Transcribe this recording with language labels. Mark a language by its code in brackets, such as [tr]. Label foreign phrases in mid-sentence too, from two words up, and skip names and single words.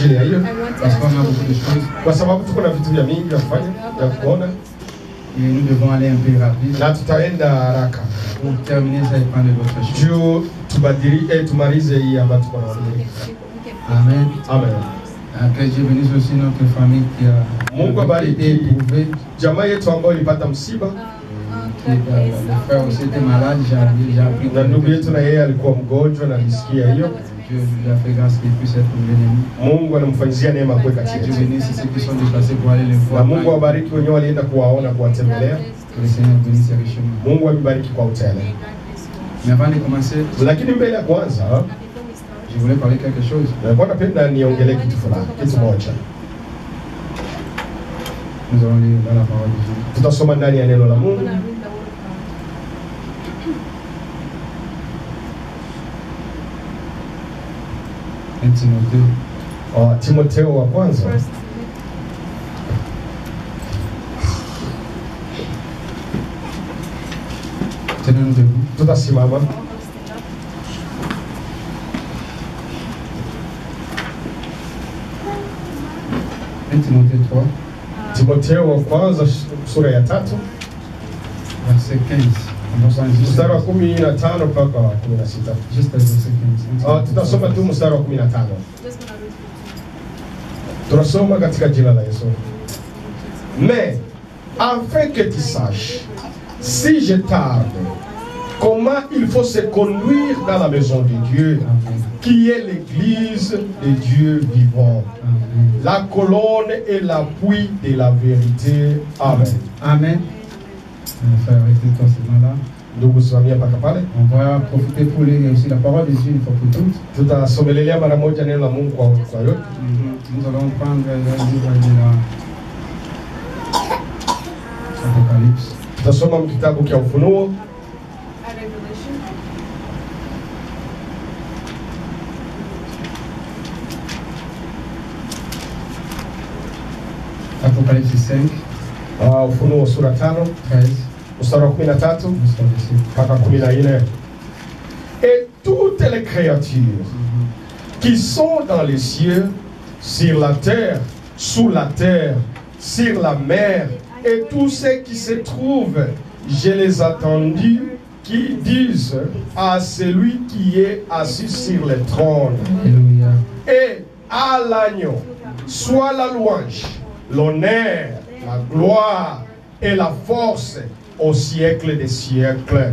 [sw] ajili ya hiyo, kwa sababu tuko na vitu vya mingi vya kufanya vya kuona. [fr] Nous devons aller un peu rapide. [sw] Na tutaenda haraka. [fr] Pour terminer, ça dépend de votre choix. [sw] Juu tubadili tumalize hii ambayo tuko naongea. Amen. Amen. [fr] Que Dieu bénisse aussi notre famille qui a [sw] Mungu abariki jamaa yetu ambayo ilipata msiba. [fr] Le frère aussi était malade, j'ai appris. [sw] Na ndugu yetu na yeye alikuwa mgonjwa na nisikia hiyo. [fr] Dieu lui a fait grâce qu'il puisse être venu. [sw] Mungu anamfanyizia neema kwa kati yetu. [fr] Dieu bénisse ceux qui sont déplacés pour aller les voir. [sw] Na Mungu awabariki wenyewe walienda kuwaona kuwatembelea. [fr] Que le Seigneur bénisse richement. [sw] Mungu awabariki kwa utele. [fr] Mais avant de commencer, [sw] lakini mbele ya kwanza [fr] je voulais parler quelque chose. [sw] Nilikuwa napenda niongelee kitu fulani, kitu moja. [fr] Nous allons lire dans la parole de Dieu. [sw] Tutasoma ndani ya neno la Mungu. Timotheo wa kwanza. [fr] Tenons-nous debout. [sw] Tutasimama. [fr] Timothée 3. [sw] Timotheo wa kwanza sura ya 3 [fr] verset 15. [sw] Mstari wa 15 mpaka 16. [fr] Juste verset 15. [sw] Tutasoma tu mstari wa 15. Tunasoma katika jina la Yesu. [fr] Mais afin que tu saches, si je tarde, comment il faut se conduire dans la maison de Dieu, qui est l'église de Dieu vivant, la colonne et l'appui de la vérité. Amen. Amen. Frère, arrêtez-toi seulement là. On va profiter pour lire aussi la parole de Dieu une fois pour toutes. Nous allons prendre le livre de l'Apocalypse. [sw] Tutasoma kitabu cha Ufunuo. [fr] Apocalypse 5. [sw] Ufunuo sura 5. 13. Mstari wa 13 mpaka 14. [fr] Et toutes les créatures qui sont dans les cieux, sur la terre, sous la terre, sur la mer, et tous ceux qui se trouvent, je les ai entendus qui disent à celui qui est assis sur le trône et à l'agneau, soit la louange, l'honneur, la gloire et la force au siècle des siècles.